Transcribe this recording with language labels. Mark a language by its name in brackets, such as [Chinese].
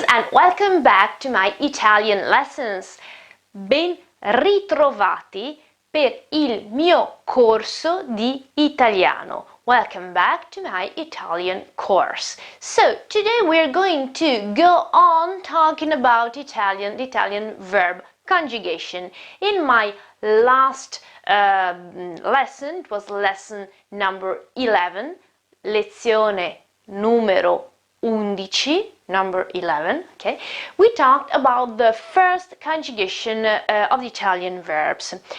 [English] Welcome back to my Italian lessons. [Italian] Ben ritrovati per il mio corso di italiano. [English] Welcome back to my Italian course. So today we're going to go on talking about the Italian verb conjugation. In my last lesson, it was lesson number 11, [Italian] lezione numero 11, [English] number 11, okay, we talked about the first conjugation of the Italian verbs.